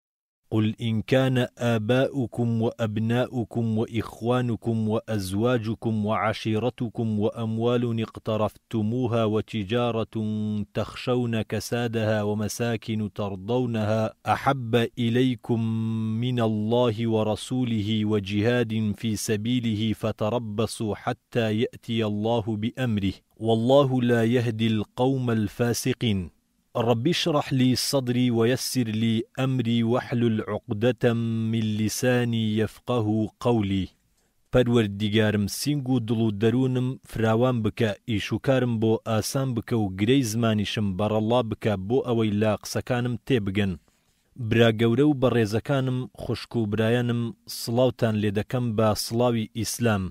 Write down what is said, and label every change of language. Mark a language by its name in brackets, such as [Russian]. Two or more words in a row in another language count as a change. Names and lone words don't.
[Arabic] قل إن كان آباؤكم وأبناؤكم وإخوانكم وأزواجكم وعشيرتكم وأموال اقترفتموها وتجارة تخشون كسادها ومساكن ترضونها أحب إليكم من الله ورسوله وجهاد في سبيله فتربصوا حتى يأتي الله بأمره والله لا يهدي القوم الفاسقين. رب اشرح لي صدري ويسر لي أمري واحلل عقدة من لساني يفقه قولي. [Central Kurdish] پەروەردیگارم سینگ و دڵ و دەروونم فراوان بکە، ئیشوکارم بۆ ئاسان بکە و گرەی زمانیشم بەڕەڵا بکە بۆ ئەوەی لا قسەکانم تێبگەن. برا گەورە و بەڕێزەکانم، خوشک و برایانم، سڵاوتان لێ دەکەم بە سڵاوی ئیسلام.